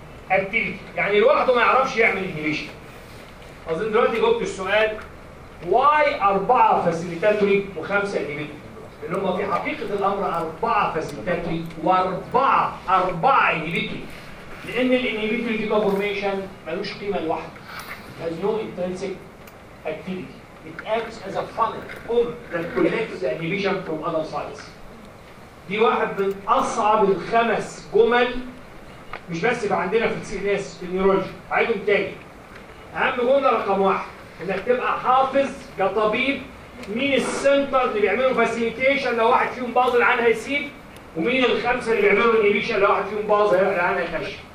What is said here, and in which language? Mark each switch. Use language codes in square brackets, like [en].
[ar] اكتيفيتي يعني لوحده ما يعرفش يعمل انهبيشن اظن دلوقتي جبت السؤال واي اربعه فاسيليتاتوري وخمسه انهبيتوري لان هم في حقيقه الامر اربعه فاسيليتاتوري واربعه انهبيتوري لان الانهبيتوري تيكا فورميشن ملوش قيمه لوحده هاز نو انترنسك activity. [en] It acts as a funnel that connects the inhibition from other sites. [ar] دي واحد من أصعب الخمس جمل مش بس بقى عندنا في السي ان اس في النيورولوجي. عايزهم تاني، اهم جمله رقم واحد انك تبقى حافظ كطبيب مين السنتر اللي بيعملوا فاسيليتيشن لو واحد فيهم باظ العيان هيسيب، ومين الخمسه اللي بيعملوا انيبيشن لو واحد فيهم باظ العيان هيخش.